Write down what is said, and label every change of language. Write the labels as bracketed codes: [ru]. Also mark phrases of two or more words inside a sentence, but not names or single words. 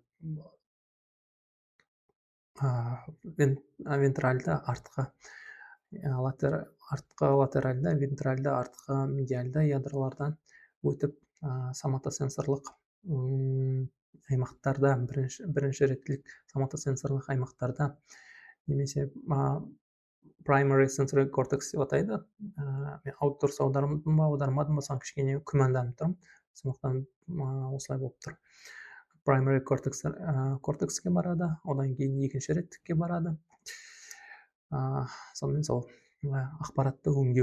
[kk] вентральды артқы латеральды, вентральды артқы медиальды ядролардан өтіп, соматосенсорлық аймақтарда, бірінші реттілік соматосенсорлық аймақтарда немесе [en] primary sensory cortex [kk] деп атайды. Мен дұрыс аудардым ба аудармадым ба, соған кішкене күмәнданып тұрмын. Сондықтан осылай болып тұр. Primary кортекске барады, одан кейін екінші реттікке барады. Сонымен сол ақпаратты өңдеу.